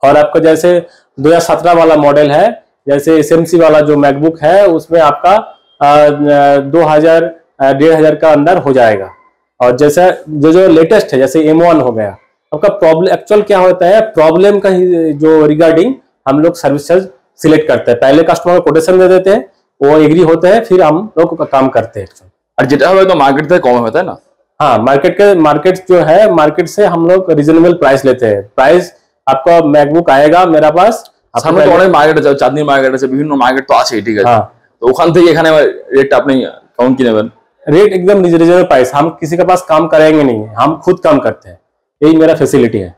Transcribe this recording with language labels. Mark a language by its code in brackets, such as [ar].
[hi] और आपका जैसे 2017 वाला मॉडल है, जैसे SMC वाला जो मैकबुक है, उसमें आपका 2,000 1,500 का अंदर हो जाएगा। और जैसे जो लेटेस्ट है, जैसे M1 हो गया, आपका प्रॉब्लम एक्चुअल क्या होता है, प्रॉब्लम का ही जो रिगार्डिंग हम लोग सर्विस चार्ज सिलेक्ट करते हैं। पहले कस्टमर को कोटेशन दे देते हैं, वो एग्री होते हैं, फिर हम लोग का काम करते हैं। [bn] और যেটা হবে তো মার্কেট থেকে কম [hi] होता है ना? हाँ, मार्केट जो है, मार्केट से हम लोग रीजनेबल प्राइस लेते हैं। प्राइस आपका मैकबुक आएगा मेरा पास, [bn] সামনে তো অনেক মার্কেট আছে, চাঁদনি মার্কেট আছে, বিভিন্ন মার্কেট তো আছে, ঠিক আছে। তো ওখান থেকে এখানে রেটটা আপনি কেমন কি নেবেন? [hi] रेट एकदम रिजनेबल प्राइस। हम किसी के पास काम करेंगे नहीं, हम खुद काम करते हैं, यही मेरा फैसिलिटी है।